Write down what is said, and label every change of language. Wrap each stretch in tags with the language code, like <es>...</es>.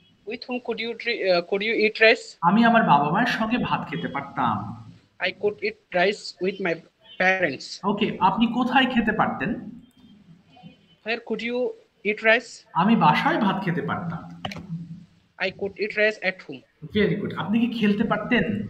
<en>With whom could you eat rice?</en> <bn>আমি আমার বাবা মায়ের সঙ্গে ভাত খেতে পারতাম।</bn> <en>I could eat rice with my parents.</en> <bn>ওকে আপনি কোথায় খেতে পারতেন?</bn> <en>Where could you eat rice?</en> <bn>আমি বাসায় ভাত খেতে পারতাম।</bn> <en>I could eat rice at home.</en> <bn>Very good. আপনি কি খেলতে পারতেন?</bn>